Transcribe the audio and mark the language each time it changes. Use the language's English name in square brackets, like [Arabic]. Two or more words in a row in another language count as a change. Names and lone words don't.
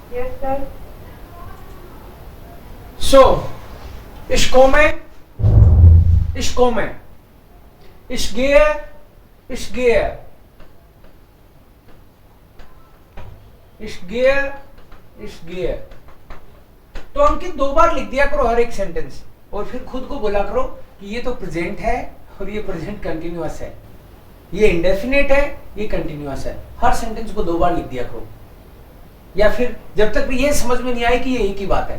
[English] Yes, sir. [German] So, ich komme, ich komme. Ich gehe, ich gehe. Ich gehe, ich gehe. [Hindi] तो अंकित 2 बार लिख दिया करो हर एक सेंटेंस और फिर खुद को बोला करो कि ये तो प्रेजेंट है और ये [English] present continuous [Hindi] है, ये इंडेफिनेट है, ये कंटिन्यूअस है। हर सेंटेंस को 2 बार लिख दिया करो, या फिर जब तक ये समझ में नहीं आए कि ये एक ही बात है।